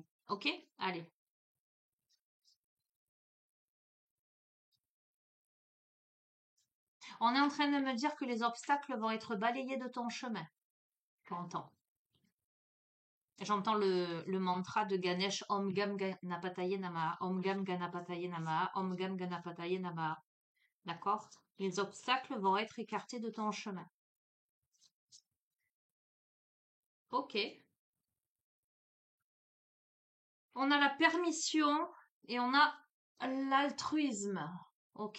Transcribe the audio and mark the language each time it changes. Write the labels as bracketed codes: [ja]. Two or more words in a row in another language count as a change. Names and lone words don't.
[fr] Ok? Allez. On est en train de me dire que les obstacles vont être balayés de ton chemin. J'entends. J'entends le mantra de Ganesh [sa] ॐ गं गणपतये नमः ॐ गं गणपतये नमः ॐ गं गणपतये नमः. [fr] D'accord? Les obstacles vont être écartés de ton chemin. Ok. On a la permission et on a l'altruisme. Ok.